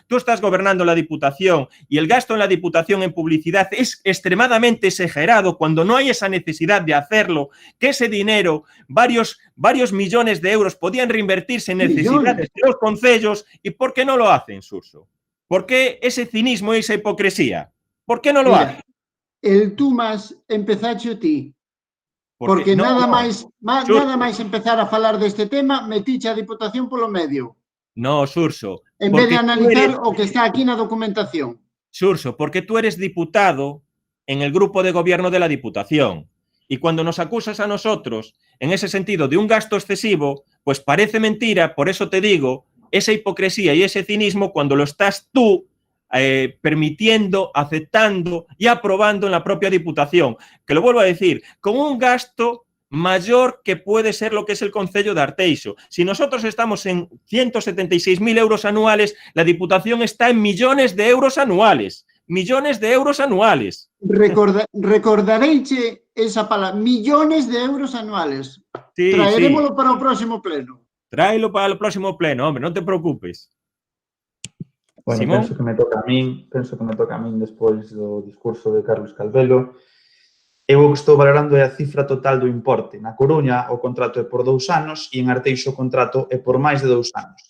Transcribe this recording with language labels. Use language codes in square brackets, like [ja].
[es] Tú estás gobernando la Diputación y el gasto en la Diputación en publicidad es extremadamente exagerado cuando no hay esa necesidad de hacerlo, que ese dinero, varios millones de euros podían reinvertirse en necesidades de los concellos. ¿Y por qué no lo hacen, Xurxo? ¿Por qué ese cinismo y esa hipocresía? ¿Por qué no lo hacen? El tú más empezaste ti. [gl] Porque nada máis empezar a falar deste tema, metiche a Diputación polo medio. [es] No, Xurxo. [gl] En vez de analizar o que está aquí na documentación. [es] Xurxo, porque tú eres diputado en el grupo de gobierno de la Diputación. Y cuando nos acusas a nosotros, en ese sentido, de un gasto excesivo, pues parece mentira, por eso te digo, esa hipocresía y ese cinismo cuando lo estás tú permitiendo, aceptando y aprobando en la propia Diputación. Que lo vuelvo a decir, con un gasto mayor que puede ser lo que es el Concello de Arteixo. Si nosotros estamos en 176.000 euros anuales, la Diputación está en millones de euros anuales. Millones de euros anuales. [gl] Recordareiche esa palabra, [es] millones de euros anuales. [gl] Sí, traerémoslo para o próximo pleno. Tráelo para o próximo pleno, hombre, non te preocupes. Bueno, Simón? penso que me toca a min despois do discurso de Carlos Calvelo. Eu o que estou valorando é a cifra total do importe. Na Coruña o contrato é por 2 anos e en Arteixo o contrato é por máis de 2 anos.